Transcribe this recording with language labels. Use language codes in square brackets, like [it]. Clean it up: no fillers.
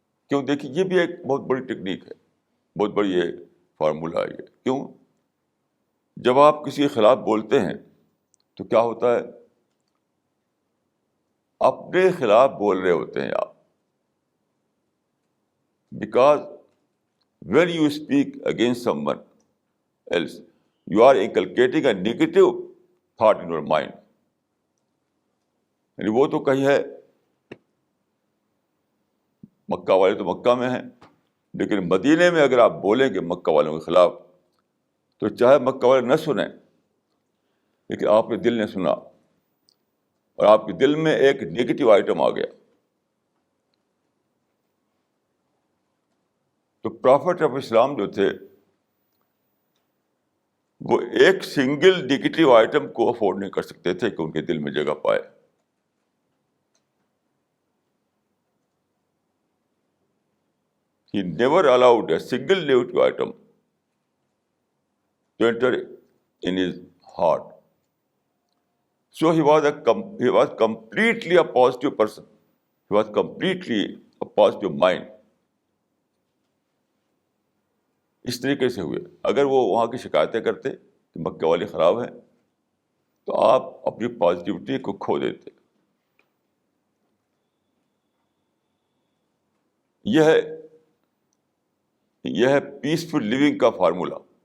[ur] کیوں؟ دیکھیے یہ بھی ایک بہت بڑی ٹیکنیک ہے, بہت بڑی یہ فارمولہ ہے یہ. کیوں؟ جب آپ کسی کے خلاف بولتے ہیں تو کیا ہوتا ہے, اپنے خلاف بول رہے ہوتے ہیں آپ. [en] Because when you speak against someone else, you are inculcating a negative thought in your mind. [ur] یعنی وہ تو کہیں ہے مکہ والے تو مکہ میں ہیں، لیکن مدینے میں اگر آپ بولیں گے مکہ والوں کے خلاف تو چاہے مکہ والے نہ سنیں، لیکن آپ کے دل نے سنا اور آپ کے دل میں ایک نیگیٹو آئٹم آ گیا. تو پرافٹ آف اسلام جو تھے وہ ایک سنگل نیگیٹو آئٹم کو افورڈ نہیں کر سکتے تھے کہ ان کے دل میں جگہ پائے. [en] He never allowed a single negative item to enter in his heart. So he was completely a positive person. He was completely a positive mind. [ur] اس طریقے سے ہوئے. اگر وہ وہاں کی شکایتیں کرتے کہ مکہ والے خراب ہیں تو آپ اپنی پازیٹیوٹی کو کھو دیتے. یہ ہے پیسفل لیونگ کا فارمولا.